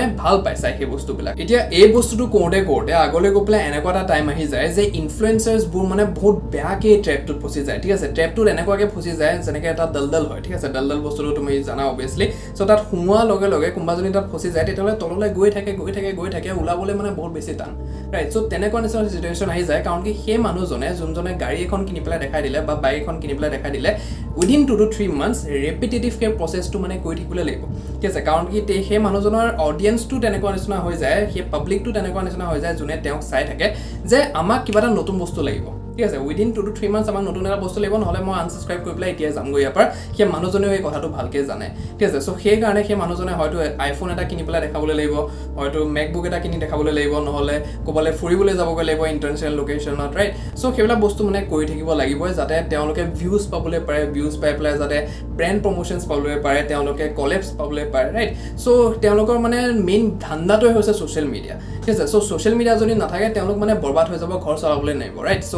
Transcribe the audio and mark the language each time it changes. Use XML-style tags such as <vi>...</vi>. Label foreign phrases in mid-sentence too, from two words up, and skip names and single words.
<as>ভাল পায় চাই সেই বস্তুবিলাক এতিয়া এই বস্তুটো কৰোঁতে আগলৈ গৈ পেলাই এনেকুৱা এটা টাইম আহি যায় যে ইনফ্লুয়েন্সাৰ্সবোৰ মানে বহুত বেয়াকৈ ট্ৰেপটোত ফচি যায় ঠিক আছে ট্ৰেপটোত এনেকুৱাকৈ ফচি যায় যেনেকৈ এটা দলদল হয় ঠিক আছে দলদল বস্তুটো তুমি জানা</as> <en>obviously so</en> <as>তাত সোমোৱাৰ লগে লগে কোনোবাজনী তাত ফচি যায় তেতিয়াহ'লে তললৈ গৈ থাকে ওলাবলৈ মানে বহুত বেছি টান</as> <en>right so</en> <as>তেনেকুৱা নিচিনা চিটুৱেশ্যন আহি যায় কাৰণ কি সেই মানুহজনে যোনজনে গাড়ী এখন কিনি পেলাই দেখাই দিলে বা বাইক এখন কিনি পেলাই দেখাই দিলে</as> <en>within 2 to 3 months</en> <as>ৰেপিটেটিভকৈ প্ৰচেছটো মানে কৰি থাকিবলৈ লাগিব ঠিক আছে কাৰণ কি সেই মানুহজনৰ অডিয়েন্সটো তেনেকুৱা নিচিনা হৈ যায় সেই পাব্লিকটো তেনেকুৱা নিচিনা হৈ যায় যোনে তেওঁক চাই থাকে যে আমাক কিবা এটা নতুন বস্তু লাগিব ঠিক আছে</as> <en>within 2 to 3 months</en> <as>আমাক নতুন এটা বস্তু লাগিব নহ'লে মই আনসাবস্ক্ৰাইব কৰি পেলাই এতিয়া যামগৈ ইয়াৰ পৰা সেই মানুহজনেও এই কথাটো ভালকৈ জানে ঠিক আছে সো সেইকাৰণে সেই মানুহজনে হয়তো আইফোন এটা কিনি পেলাই দেখাবলৈ লাগিব হয়তো মেকবুক এটা কিনি দেখাবলৈ লাগিব নহ'লে ক'বলৈ ফুৰিবলৈ যাবগৈ লাগিব</as> <en>international locationত right so</en> <as>সেইবিলাক বস্তু মানে কৰি থাকিব লাগিবই যাতে তেওঁলোকে ভিউজ পাবলৈ পাৰে ভিউজ পাই পেলাই যাতে</as> <en>brand promotions</en> <as>পাবলৈ পাৰে তেওঁলোকে কলেপছ পাবলৈ পাৰে</as> <en>right so</en> <as>তেওঁলোকৰ মানে মেইন ধান্দাটোৱে হৈছে</as> <en>social media</en> <as>ঠিক আছে</as> <en>so social media</en> <as>যদি নাথাকে তেওঁলোক মানে বৰবাদ হৈ যাব ঘৰ চলাবলৈ নোৱাৰিব</as> <en>right so</en>